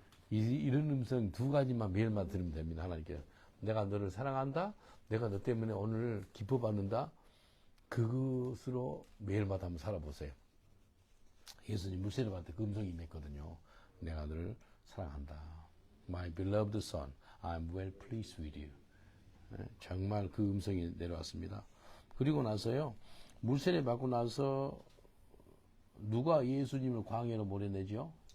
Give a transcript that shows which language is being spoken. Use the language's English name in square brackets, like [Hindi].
[Korean] 이런 음성 두 가지만 매일마다 들으면 됩니다. 하나님께서. 내가 너를 사랑한다. 내가 너 때문에 오늘 기뻐받는다. 그것으로 매일마다 한번 살아보세요. 예수님 물세례 받을 때 그 음성이 임했거든요. 내가 너를 사랑한다. [English] My beloved son, I'm well pleased with you. [Korean] 정말 그 음성이 내려왔습니다. 그리고 나서요. 물세례 받고 나서 누가 예수님을 광야로 몰아내죠?